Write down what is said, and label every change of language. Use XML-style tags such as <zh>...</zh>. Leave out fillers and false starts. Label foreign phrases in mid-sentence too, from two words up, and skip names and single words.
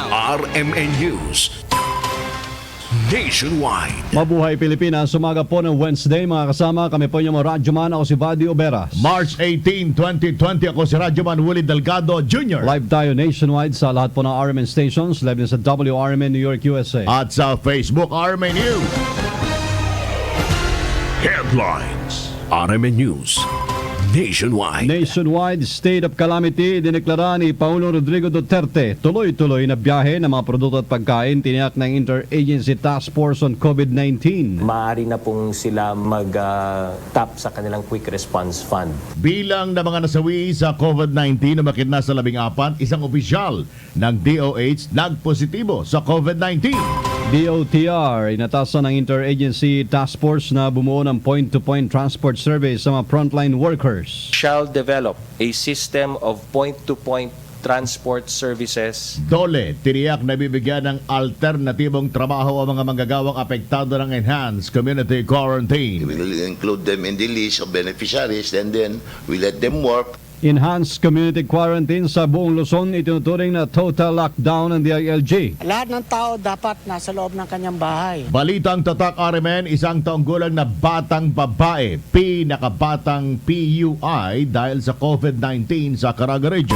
<tl>RMN News Nationwide. Mabuhay Pilipinas, umaga po ng Wednesday. Mga kasama, kami po yung mga radyoman. Ako si Buddy Oberas. March 18, 2020. Ako si radyoman Willie Delgado Jr. Live tayo nationwide sa lahat po ng RMN stations. Live din sa WRMN New York, USA. At sa Facebook, RMN News. Headlines. RMN News Nationwide. Nationwide state of calamity dineklara ni Pangulong Rodrigo Duterte. Tuloy-tuloy na biyahe ng mga produkto at pagkain tiniyak ng Interagency Task Force on COVID-19. Maaari na pong sila mag-tap sa kanilang Quick Response Fund. Bilang na mga nasawi sa COVID-19 na makit na sa 14, isang opisyal ng DOH nagpositibo sa COVID-19. DOTR, inatasan ng Interagency Task Force na bumuo ng</tl> <en>point-to-point transport service</en> <tl>sa mga</tl> <en>frontline workers. Shall develop a system of point-to-point transport services.</en> <tl>Dole, tiniyak na bibigyan ng alternatibong trabaho ang mga manggagawang apektado ng</tl> <en>enhanced community quarantine. We will include them in the list of beneficiaries and then we let them work. Enhanced community quarantine</en> <tl>sa buong Luzon, itinuturing na</tl> <en>total lockdown</en> <tl>ng DILG. Lahat ng tao dapat nasa loob ng kanyang bahay. Balitang tatak RMN, isang taong gulang na batang babae, pinakabatang PUI dahil sa COVID-19 sa Caraga Region.</tl>